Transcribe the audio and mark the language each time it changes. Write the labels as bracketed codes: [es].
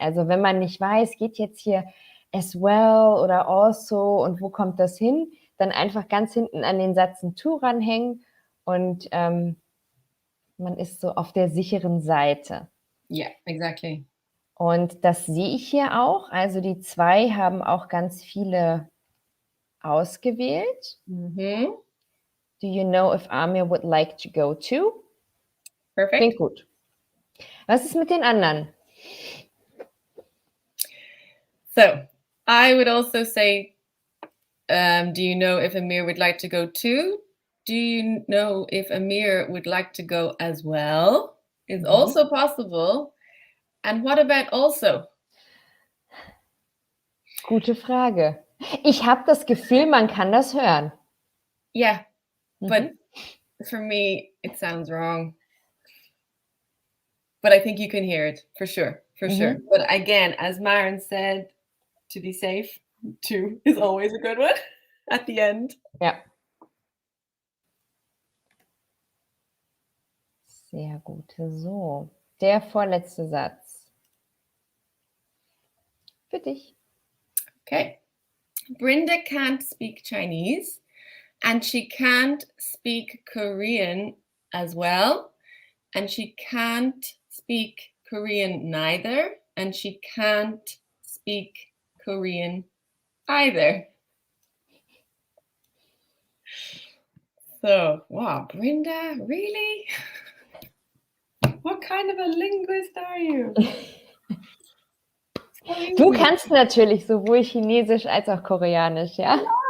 [de] Also wenn man nicht weiß, geht jetzt hier as well oder also und wo kommt das hin, dann einfach ganz hinten an den Satz ein to ranhängen und man ist so auf der sicheren Seite. [en] Yeah, exactly. [de] Und das sehe ich hier auch. Also die 2 haben auch ganz viele ausgewählt. Mhm. [en] Do you know if Amir would like to go too? Perfect. [de] Klingt gut. Was ist mit den anderen? [en] So I would also say, do you know if Amir would like to go too? Do you know if Amir would like to go as well? Is also possible. And what about also? [de] Gute Frage. Ich habe das Gefühl, man kann das hören. [en] Yeah, but for me, it sounds wrong. But I think you can hear it for sure. But again, as Maren said, to be safe, to is always a good one at the end. [de] Ja. Sehr gut. So, der vorletzte Satz. Für dich. [en] Okay. Brenda can't speak Chinese and she can't speak Korean as well. And she can't speak Korean neither. And she can't speak Korean either. So, wow, Brenda, really? What kind of a linguist are you? [de] Du kannst natürlich sowohl Chinesisch als auch Koreanisch, ja?